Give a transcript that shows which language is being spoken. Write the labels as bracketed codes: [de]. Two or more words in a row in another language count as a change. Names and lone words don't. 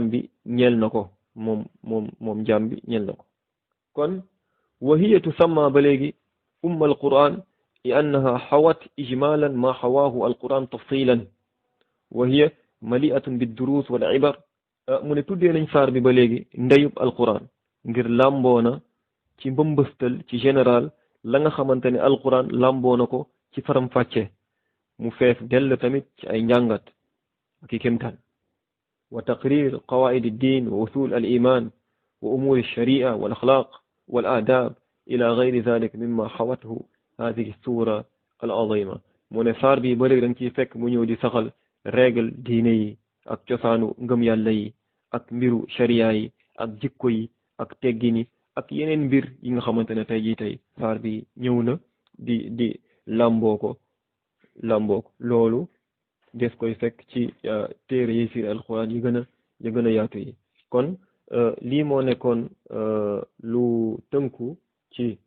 [wo] bi ñeel na ko moom jaam bi ñeel na ko kon [ar] وهي تسمى [wo] ba léegi [ar] أم القرآن لأنها حوت إجمالا ما حواه القرآن تفصيلا وهي مليئة بالدروس والعبر [wo] mu ne tuddee nañ saar bi ba léegi ndeyub alquran ngir làmboona ci mbëmbëstal ci général la nga xamante ne alquran làmboona ko ci faram fàcce mu feef dell tamit ci ay njàngat ak i kémtaan [ar] وتقرير قواعد الدين وأصول الإيمان وأمور الشريعة والأخلاق والآداب إلى غير ذلك مما حوته هذه السورة العظيمة [wo] mu ne saar bi ba léegi da nga ciy fekk mu ñëw di saxal règle diine yi ak cosaanu ngëm yàlla yi ak mbiru sharia yi ak jikko yi ak teggini ak yeneen mbir yi nga xamante ne tey saar bi ñëw na di lamboo ko loolu des koy fekk ci téere yi firi alxuraan yi gën a yaatu yi kon lii moo nekkoon lu tënku ci